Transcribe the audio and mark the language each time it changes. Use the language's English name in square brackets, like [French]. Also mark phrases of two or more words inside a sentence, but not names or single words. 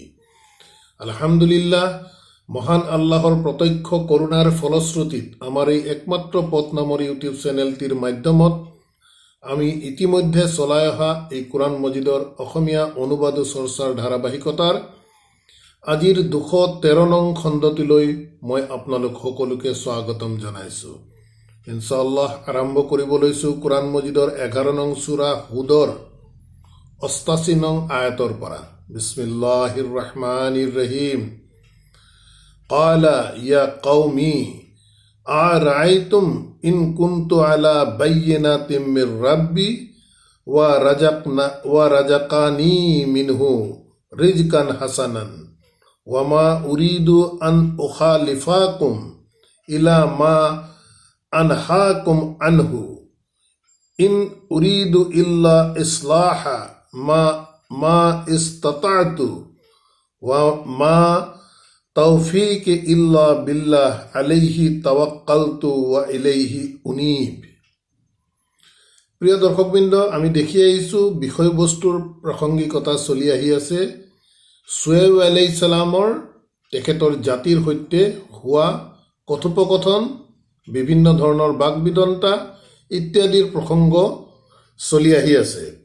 [Assamese] আলহামদুলিল্লাহ, মহান আল্লাহৰ প্ৰত্যক্ষ কৰোণাৰ ফলশ্ৰুতিত আমাৰ এই একমাত্ৰ পথ নামৰ [English] YouTube channel [Assamese] মাধ্যমত আমি ইতিমধ্যে চলাই অহা এই কোৰআন মজিদৰ অসমীয়া অনুবাদ চৰ্চাৰ ধাৰাবাহিকতাৰ আজিৰ 213 নং খণ্ডটিলৈ মই আপোনালোক সকলোকে স্বাগতম জনাইছোঁ। ইনশাআল্লাহ আৰম্ভ কৰিব লৈছোঁ কোৰআন মজিদৰ 11 নং সূৰা হুদৰ 88 নং আয়াতৰ পৰা। [Arabic] بسم الله الرحمن الرحيم. قال يا قوم أرأيتم إن كنت على بينة من ربي ورزقني منه رزقا حسنا وما أريد أن أخالفكم إلى ما أنهاكم عنه إن أريد إلا الإصلاح ما استطعت وما توفيقي إلا بالله عليه توكلت وإليه أنيب. [Assamese] প্ৰিয় দৰ্শকবৃন্দ, আমি দেখি আহিছোঁ বিষয়বস্তুৰ প্ৰাসংগিকতা চলি আহি আছে শুএব [Arabic] عليه السلام [Assamese] তেখেতৰ জাতিৰ সৈতে হোৱা কথোপকথন, বিভিন্ন ধৰণৰ বাকবিতণ্ডা ইত্যাদিৰ প্ৰসংগ চলি আহি আছে।